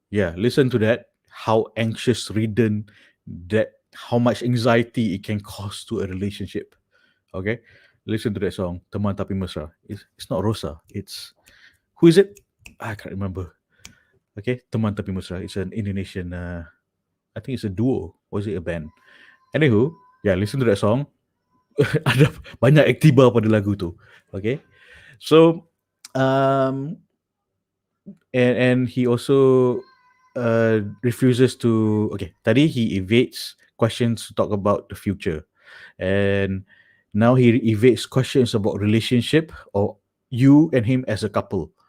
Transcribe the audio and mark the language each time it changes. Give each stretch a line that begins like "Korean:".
English: Yeah, listen to that. How anxious ridden that, how much anxiety it can cause to a relationship. Okay, listen to that song. Teman tapi mesra. It's not Rosa. It's, who is it? I can't remember. Okay, Teman tapi mesra. It's an Indonesian. I think it's a duo. Or is it a band? Anywho, yeah, listen to that song.
Malay: Ada banyak aktiba pada lagu tu.
English: Okay, so and he also refuses to. Okay,
Malay: tadi
English: he evades questions to talk about the future, and now he evades questions about relationship or you and him as a couple.